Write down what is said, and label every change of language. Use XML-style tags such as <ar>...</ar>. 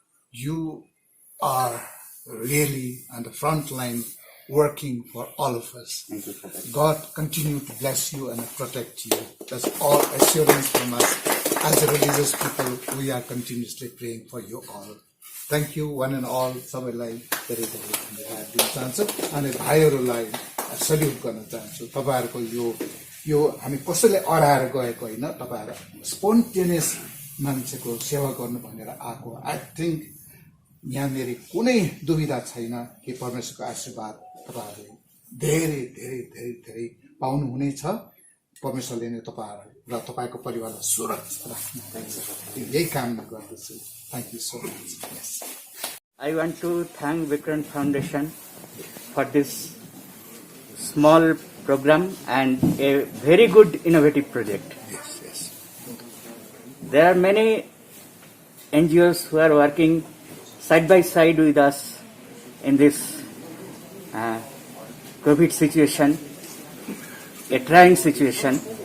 <en>You are really on the front line working for all of us. God continue to bless you and protect you. That's all assurance from us. As a religious people, we are continuously praying for you all. Thank you, one and all.</en> <ne>सबैलाई धेरै धेरै धन्यवाद दिन चाहन्छु अनि भाइहरूलाई salute गर्न चाहन्छु तपाईहरुको यो यो हामी कसैले अडाएर गएको होइन, तपाईँहरू स्पोन्टेनियस मान्छेको सेवा गर्नु भनेर आएको।</ne> <en>I think</en> <ne>यहाँनिर कुनै दुविधा छैन कि परमेश्वरको आशीर्वाद तपाईँहरूले धेरै धेरै धेरै धेरै पाउनुहुनेछ। परमेश्वरले नै तपाईँहरू र तपाईँको परिवारलाई सुरक्षित राख्नुहुन्छ, यही कामना गर्दछु।</ne> <en>Thank you so much. Yes, I want to thank Vikrant Foundation for this small program and a very good innovative project. yes, yes. There are many NGOs who are working side by side with us in this COVID situation, a trying situation.</en>